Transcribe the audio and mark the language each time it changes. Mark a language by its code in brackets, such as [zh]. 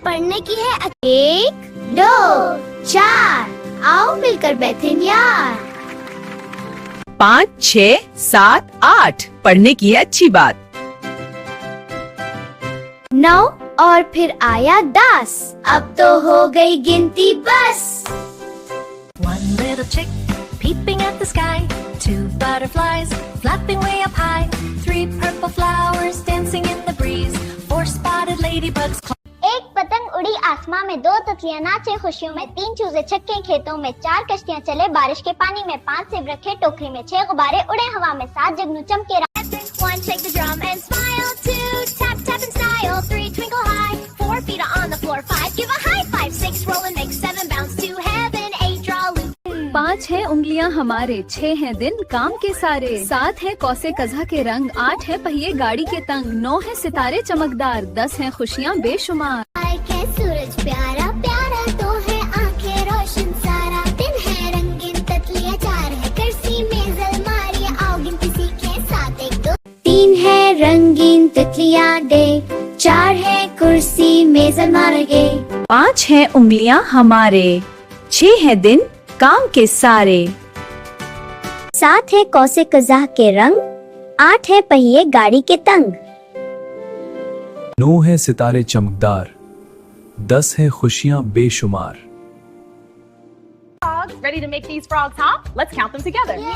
[hi] पढ़ने की है 1 2 4। आओ मिलकर बैठे यार। 5 6 7 8 पढ़ने की है अच्छी बात। 9 और फिर आया 10, अब तो हो गई गिनती बस। [en] 1 little chick peeping at the sky, 2 butterflies flapping way up high, 3 purple flowers dancing in the breeze, 4 spotted ladybugs. [hi] एक पतंग उड़ी आसमां में, 2 तितलियां नाचे खुशियों में, 3 चूजे छक्के खेतों में, 4 कश्तियां चले बारिश के पानी में, 5 सेब रखे टोकरी में, 6 गुब्बारे उड़े हवा में, 7 जगनू चमके। [en] 1 shake the drum and smile, 2 tap tap in style, 3 twinkle high, 4 feet on the floor, 5 give a high five, 6 roll and make 7 bounce to heaven, 8 draw a loop. [hi] 5 है उंगलियां हमारे, 6 है दिन काम के सारे, 7 है कौसे कज़ा के रंग, 8 है पहिए गाड़ी के तंग, 9 है सितारे चमकदार, 10 है खुशियाँ बेशुमार। सूरज प्यारा प्यारा तो है आंखें रोशन सारा, दिन है रंगीन तितलियां, 4 है कुर्सी मेज अलमारी, आओ गिनती सीखे 7 1 2 3 है रंगीन तितलियां डे, 4 है कुर्सी मेज अलमारी, 5 है उंगलियां हमारे, 6 है दिन काम के सारे, 7 है कौसे कज़ा के रंग, 8 है पहिए गाड़ी के तंग, 9 है सितारे चमकदार, 10 है खुशियाँ बेशुमार। [en] Ready to make these frogs hop? Let's count them together.